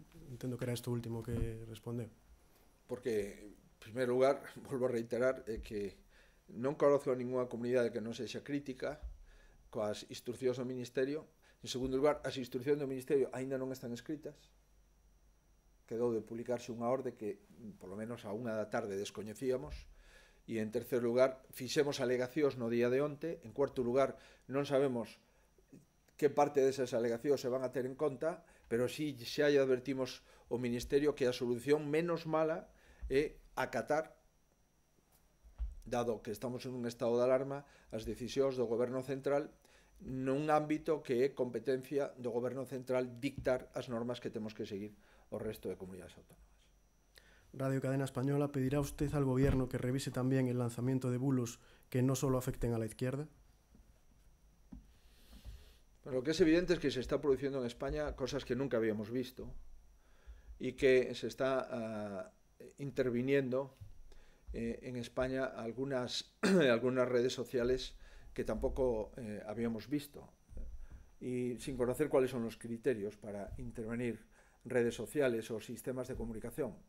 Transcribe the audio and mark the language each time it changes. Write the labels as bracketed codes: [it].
[gl] Entendo que era isto último que respondeu. Porque, en primeiro lugar, volvo a reiterar que non conozco a ninguna comunidade que non sexa crítica coas instruccións do Ministerio. En segundo lugar, as instruccións do Ministerio aínda non están escritas. Quedou de publicarse unha orde que, polo menos a 1 da tarde, descoñecíamos. E, en terceiro lugar, fixemos alegacións no día de onte. En cuarto lugar, non sabemos que parte desas alegacións se van a ter en conta, pero si xa lle advertimos ao Ministerio que a solución menos mala é acatar, dado que estamos en un estado de alarma, as decisións do Goberno Central nun ámbito que é competencia do Goberno Central dictar as normas que temos que seguir o resto de comunidades autónomas. [es] Radio Cadena Española, ¿pedirá usted al gobierno que revise también el lanzamiento de bulos que no solo afecten a la izquierda? Pero lo que es evidente es que se está produciendo en España cosas que nunca habíamos visto y que se está interviniendo en España algunas redes sociales que tampoco habíamos visto, y sin conocer cuáles son los criterios para intervenir redes sociales o sistemas de comunicación.